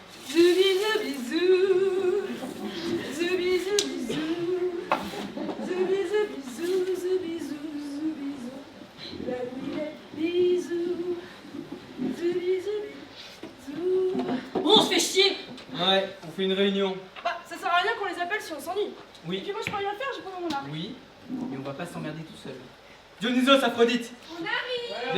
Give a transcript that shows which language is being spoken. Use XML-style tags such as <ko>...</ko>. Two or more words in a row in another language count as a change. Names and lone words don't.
<fr>Zoubi, zoubi, zou. Zoubi, zoubi, zou. Zoubi, zoubi, zou, zoubi, zou, zoubi, zou. La nuit, les bisous. Zoubi, zoubi, zou. Bon, on se fait chier. Ouais, on fait une réunion. Bah, ça sert à rien qu'on les appelle si on s'ennuie. Et Oui, puis moi, je peux rien faire, j'ai pas dans mon arc. oui, mais on va pas s'emmerder tout seul. Dionysos, Aphrodite, On arrive.</fr>